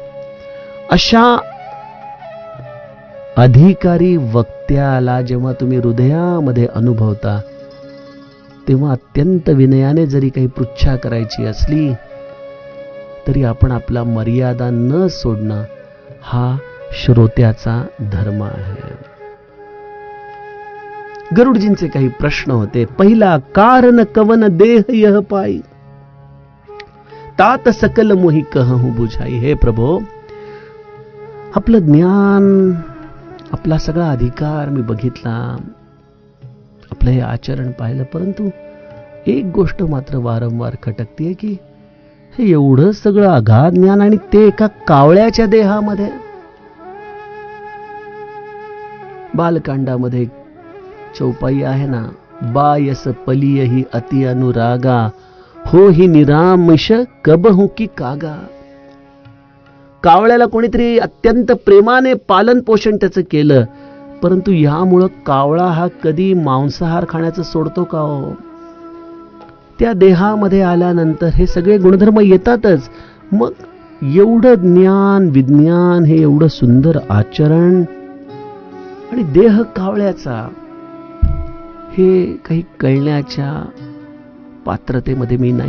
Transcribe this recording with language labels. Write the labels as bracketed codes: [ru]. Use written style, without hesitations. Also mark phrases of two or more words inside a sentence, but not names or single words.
[mr] अशा अधिकारी वक्त्याला जेव्हा तुम्ही हृदयामध्ये अनुभवता, तेव्हा अत्यंत विनयाने जरी काही पृच्छा करायची असली तरी आपण आपला मर्यादा न सोडणं हा श्रोत्याचा धर्म आहे. गरुडजींचे काही प्रश्न होते. [awa] पहिला, कारण कवन देह यह पाई, तात सकल मोही कहूं बुझाई. [mr] हे प्रभो, आपलं ज्ञान, आपला सगळा अधिकार मी बघितला, आपलं हे आचरण पाहिलं, परंतु एक गोष्ट मात्र वारंवार खटकते की हे एवढं सगळं अगाध ज्ञान आणि ते एका कावळ्याच्या देहामध्ये. बालकांडामध्ये चौपाई आहे ना, [awa] बायस पलिय ही अति अनुरागा, हो ही निरामिष कबहू की कागा. [mr] कावळ्याला कोणीतरी अत्यंत प्रेमाने पालन पोषण त्याचं केलं, परंतु यामुळं कावळा हा कधी मांसाहार खाण्याचं सोडतो का हो? त्या देहामध्ये आल्यानंतर हे सगळे गुणधर्म येतातच. मग एवढं ज्ञान, विज्ञान, हे एवढं सुंदर आचरण आणि देह कावळ्याचा, हे काही कळण्याच्या पात्रतेमध्ये मी नाही.